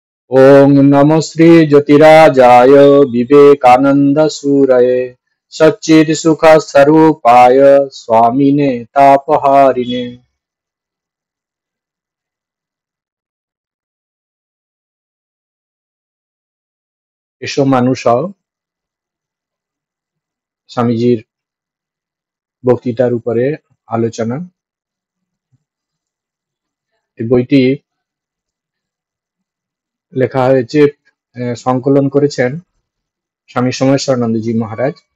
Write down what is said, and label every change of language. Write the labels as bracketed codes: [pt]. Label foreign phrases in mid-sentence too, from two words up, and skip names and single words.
[sa] ओम नमो श्री ज्योतिराजाय विवेकानंद सूरये सच्चिद सुख स्वरूपाय स्वामिने तापहारिणे। [bn] এসো মানুষ হও স্বামীজির বক্তৃতার উপরে আলোচনা। এই বইটি লেখা হয়েছে, সংকলন করেছেন স্বামী সোমেশ্বরানন্দজি মহারাজ।